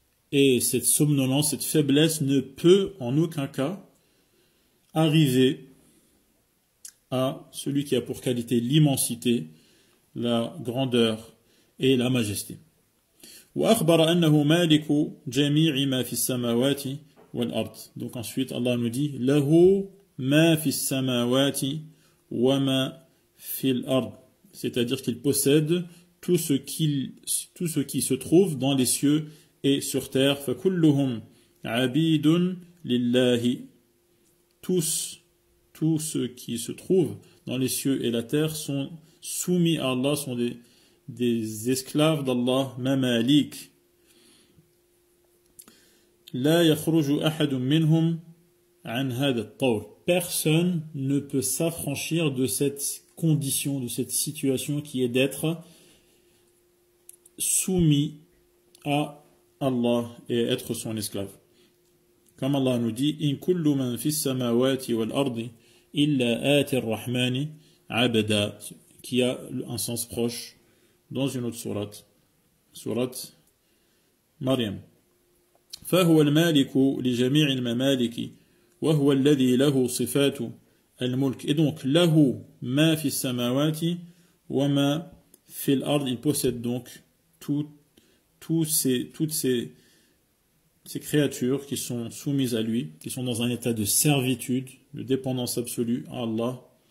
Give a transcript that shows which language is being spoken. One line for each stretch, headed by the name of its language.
French: Et cette somnolence, cette faiblesse ne peut en aucun cas arriver à celui qui a pour qualité l'immensité, la grandeur et la majesté.
Arabic: وأخبر أنه مالك جميع ما في السماوات والأرض.
French: Donc ensuite Allah nous dit
Arabic: له ما في السماوات وما في الأرض,
French: c'est-à-dire qu'il possède tout ce qui se trouve dans les cieux et sur terre.
Arabic: فكلهم عبيد لله.
French: Tous ceux qui se trouvent dans les cieux et la terre sont soumis à Allah, sont des esclaves d'Allah, mamalik.
Arabic: لا يخرج أحد منهم عن هذا الطور.
French: Personne ne peut s'affranchir de cette condition, de cette situation qui est d'être soumis à Allah et être son esclave. Comme Allah nous dit,
Arabic: إن كل من في السماوات والأرض إلا آتي الرحمن عبدا,
French: qui a un sens proche dans une autre sourate Maryam.
Arabic: فهو المالك لجميع الممالك وهو الذي له صفات الملك.
French: Et donc,
Arabic: له ما في السماوات وما في الأرض,
French: il possède donc toutes ces créatures qui sont soumises à lui, qui sont dans un état de servitude, de dépendance absolue à Allah.